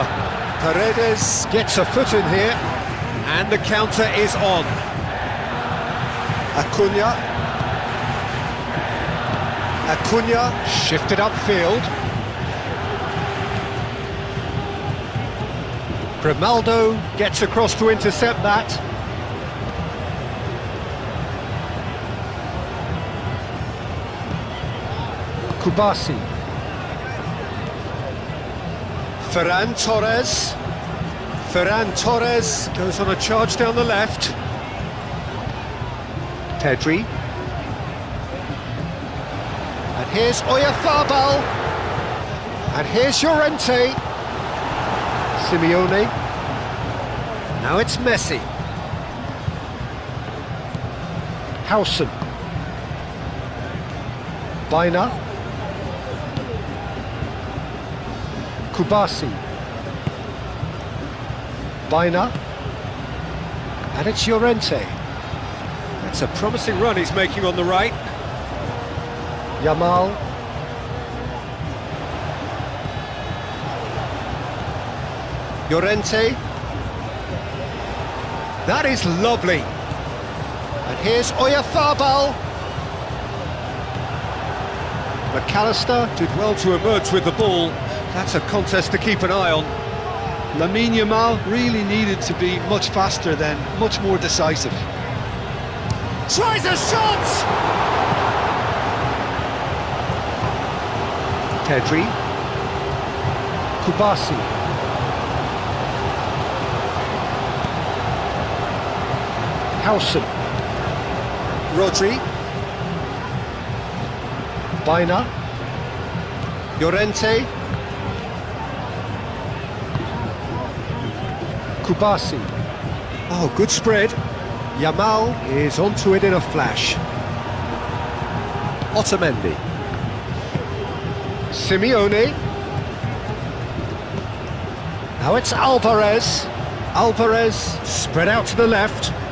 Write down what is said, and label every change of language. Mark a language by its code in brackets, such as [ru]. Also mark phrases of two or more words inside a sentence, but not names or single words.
[en] Paredes gets a foot in here, and the counter is on. Acuna. Acuna shifted upfield. Grimaldo gets across to intercept that. Kubasi. Ferran Torres. Ferran Torres goes on a charge down the left. Pedri. And here's Oyarzabal. And here's Llorente. Simeone. Now it's Messi. Howson. Baina. Kubasi. Baina. And it's Llorente. That's a promising run he's making on the right. Yamal. Llorente. That is lovely. And here's Oyarzabal. McAllister did well to emerge with the ball. That's a contest to keep an eye on. Lamine Yamal really needed to be much faster then, much more decisive. Tries a shot! Pedri. Kubasi. Howson. Rodri. Baina. Llorente. Kubasi. Oh, good spread. Yamal is onto it in a flash. Otamendi. Simeone. Now it's Alvarez. Alvarez spread out to the left.